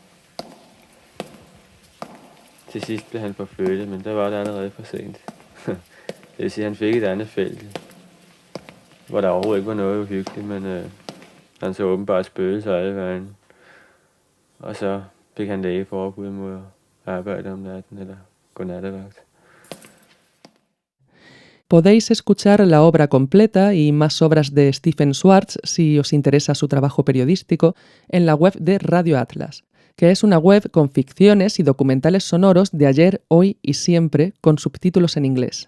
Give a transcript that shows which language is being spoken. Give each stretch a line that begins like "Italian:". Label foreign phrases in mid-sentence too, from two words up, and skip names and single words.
Danish: Til sidst blev han forflyttet, men der var det allerede for sent. Det vil sige, at han fik et andet felt, hvor der overhovedet ikke var noget uhyggeligt, men han så åbenbart spøgelser alle vejen. Og så fik han lægeforbud mod at arbejde om natten eller gå nattevagt.
Spanish: Podéis escuchar la obra completa y más obras de Stephen Schwartz si os interesa su trabajo periodístico en la web de Radio Atlas, que es una web con ficciones y documentales sonoros de ayer, hoy y siempre con subtítulos en inglés.